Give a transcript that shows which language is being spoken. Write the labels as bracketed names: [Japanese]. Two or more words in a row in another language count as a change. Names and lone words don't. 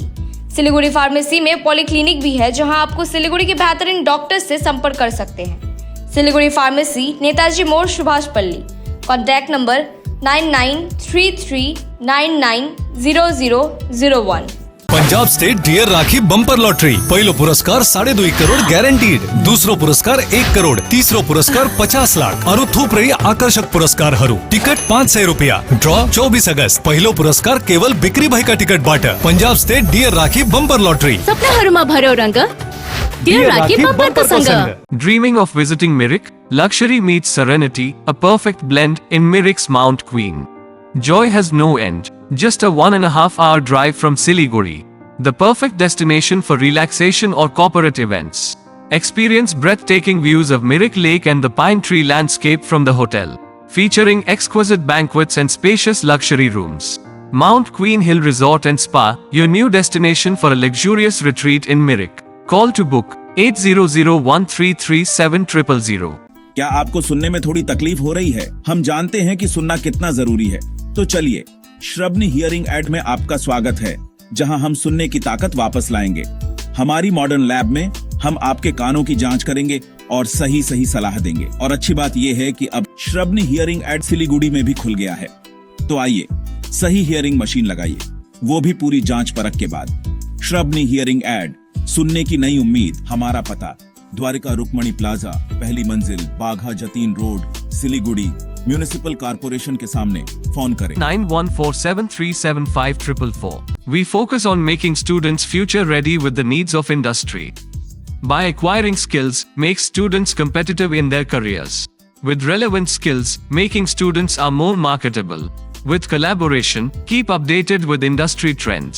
[Hindi] सिलीगुड़ी फार्मेसी में पॉलीक्लिनिक भी है, जहाँ आपको सिलीगुड़ी के बेहतरीन डॉक्टर से संपर्क कर सकते हैं। सिलीगुड़ी फार्मेसी, नेताजी मोड़, सुभाष पल्ली। [English] contact number [Hindi] 9933990001। [Nepali] पंजाब स्टेट डियर राखी बंपर लॉटरी पहिलो पुरस्कार 2.5 करोड़ गॅरंटीड, दुसरो पुरस्कार 1 करोड़, तीसरो पुरस्कार 50 लाख और थुप्रै आकर्षक पुरस्कारहरू। टिकट 500 रुपया। ड्रॉ 24 अगस्त। पहिलो पुरस्कार केवल बिक्री भएका टिकटबाट। पंजाब स्टेट डियर राखी बंपर लॉटरी। सपनाहरूमा भर्यो रंग, डियर राखी बम्परको सँग। [English] Dreaming of visiting Mirik? Luxury meets serenity, a perfect blend in Mirik's Mount Queen. Joy has no end. Just a 1.5 hour drive from Siliguri. The perfect destination for relaxation or corporate events. Experience breathtaking views of Mirik Lake and the pine tree landscape from the hotel, featuring exquisite banquets and spacious luxury rooms. Mount Queen Hill Resort and Spa, your new destination for a luxurious retreat in Mirik. Call to book 8001337000. [Hindi] क्या आपको सुनने में थोड़ी तकलीफ हो रही है? हम जानते हैं कि सुनना कितना जरूरी है, तो चलिए श्रवणी हियरिंग एड में आपका स्वागत है, जहां हम सुनने की ताकत वापस लाएंगे। हमारी [English] modern lab [Hindi] में हम आपके कानों की जांच करेंगे और सही सलाह देंगे। और अच्छी बात यह है कि अब श्रवणी हियरिंग एड सिलीगुड़ी में भी खुल गया है। तो आइए सही [English] hearing machine [Hindi] लगाइए, वो भी पूरी जांच परख के बाद। श्रवणी हियरिंग एड, सुनने की नई उम्मीद। हमारा पता द्वारिका रुक्मणी प्लाजा, पहली मंजिल, बाघा जतीन रोड, सिलीगुड़ी, [English] municipal corporation [Hindi] के सामने। फोन करें 9147375444. [English] We focus on making students future ready with the needs of industry. By acquiring skills, make students competitive in their careers. With relevant skills, making students are more marketable. With collaboration, keep updated with industry trends.